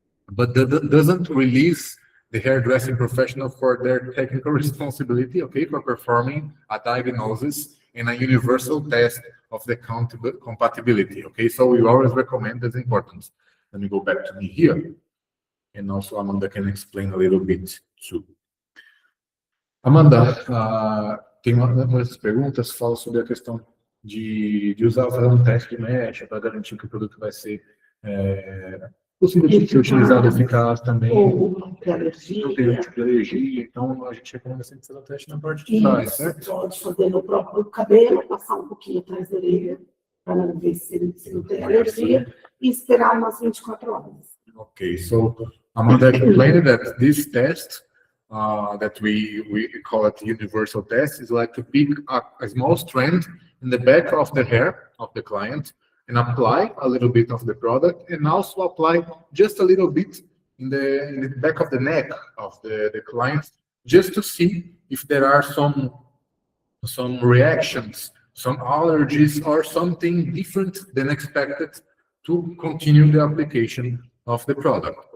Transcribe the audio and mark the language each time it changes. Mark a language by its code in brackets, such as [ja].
[en] But that doesn't release the hairdressing professional for their technical responsibility, okay, for performing a diagnosis and a universal test of the compatibility, okay? So we always recommend that's important. Let me go back to me here, and also Amanda can explain a little bit too. [pt] Amanda, tem umas perguntas, fala sobre a questão de usar, fazer um teste de mecha para garantir que o produto vai ser possível de ser utilizado eficaz também. Ou não tem Não tem alergia. tipo de alergia, então a gente recomenda sempre fazer o teste na parte de trás, Isso, certo? pode fazer no próprio cabelo, passar um pouquinho atrás da orelha, para ver se não tem alergia, e esperar umas 24 horas. [en] Okay, so Amanda explained that this test that we call it universal test is like to pick a small strand in the back of the hair of the client and apply a little bit of the product, and also apply just a little bit in the back of the neck of the client, just to see if there are some reactions, some allergies, or something different than expected to continue the application of the product.